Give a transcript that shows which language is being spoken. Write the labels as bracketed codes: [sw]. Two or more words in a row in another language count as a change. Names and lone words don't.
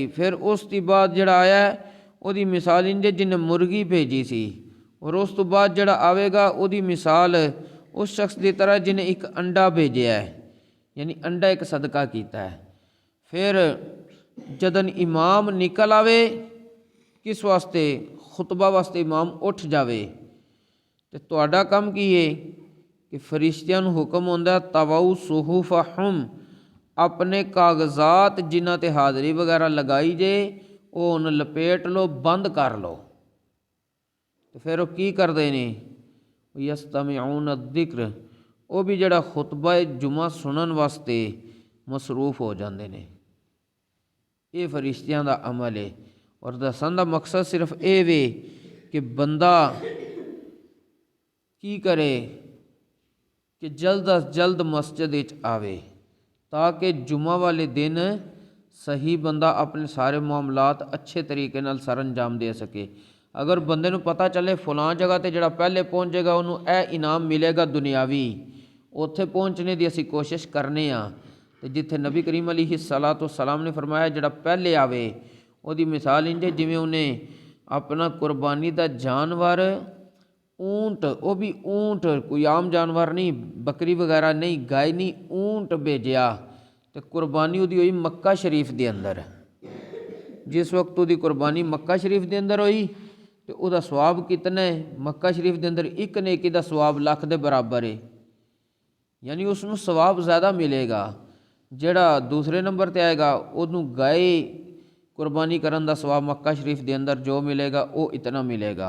[pa] پھر اس دی بعد جڑا آیا او دی مثال انجے جن نے مرغی بھیجی سی، اور اس تو بعد جڑا آوے گا او دی مثال اس شخص دی طرح جن نے ایک انڈا بھیجیا ہے، یعنی انڈا ایک صدقہ کیتا ہے۔ پھر جدن امام نکل آوے کس واسطے؟ خطبہ واسطے امام اٹھ جاوے تے تہاڈا کم کی ہے کہ فرشتیاں نوں حکم ہوندا ہے [ar] طَوَوْا صُحُفَهُمْ [pa] اپنے کاغذات جنہاں تے حاضری وغیرہ لگائی جے او انہوں لپیٹ لو، بند کر لو۔ تو پھر وہ کی کردے نے؟ [ar] یستمعون الذکر [pa] وہ بھی جڑا خطبہ جمعہ سنن واسطے مصروف ہو جاندے نے۔ یہ فرشتیاں دا عمل ہے، اور دسن دا مقصد صرف اے وے کہ بندہ کی کرے کہ جلد از جلد مسجد وچ آوے تاکہ جمعہ والے دن صحیح بندہ اپنے سارے معاملات اچھے طریقے نال سر انجام دے سکے۔ اگر بندے نوں پتہ چلے فلاں جگہ تے جڑا پہلے پہنچے گا انہوں اے انعام ملے گا دنیاوی، اوتھے پہنچنے دی اسی کوشش کرنے ہاں، تے جتھے نبی کریم علیہ الصلوۃ والسلام نے فرمایا جڑا پہلے آوے او دی مثال انجے جویں انہیں اپنا قربانی دا جانور اونٹ، وہ بھی اونٹ کوئی عام جانور نہیں، بکری وغیرہ نہیں، گائے نہیں، اونٹ بھیجیا تے قربانی دی ہوئی مکہ شریف دے اندر۔ جس وقت دی قربانی مکہ شریف دے اندر ہوئی تے او دا ثواب کتنا ہے؟ مکہ شریف دے اندر ایک نیکی دا ثواب لاکھ دے برابر ہے، یعنی اس نوں ثواب زیادہ ملے گا۔ جڑا دوسرے نمبر تے آئے گا اونوں گائے قربانی کرن دا ثواب مکہ شریف دے اندر جو ملے گا او اتنا ملے گا۔